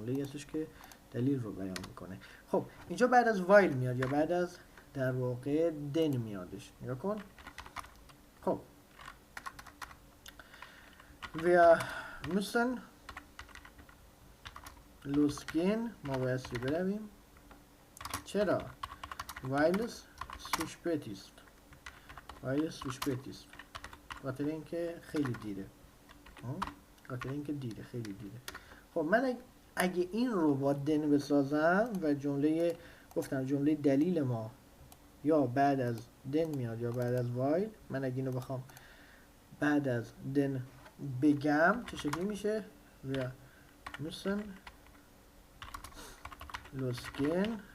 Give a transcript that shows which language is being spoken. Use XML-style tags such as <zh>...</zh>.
<fa>جمله هستش که دلیل رو بیان میکنه. خب اینجا بعد از while میاد یا بعد از در واقع then میادش. نگاه کن. خب</fa> <de>wir müssen losgehen</de> <fa>ما بایستی برویم.</fa> <de>چرا؟ weil es zu spät ist. weil es zu spät ist</de> <fa>خاطر اینکه خیلی دیره. خاطر اینکه دیره خیلی دیره. خب من اگه این رو با دن بسازم و جمله گفتم جمله دلیل ما یا بعد از دن میاد یا بعد از وایل، من اگه اینو بخوام بعد از دن بگم چه شکلی میشه؟</fa> <de>wir müssen losgehen.</de>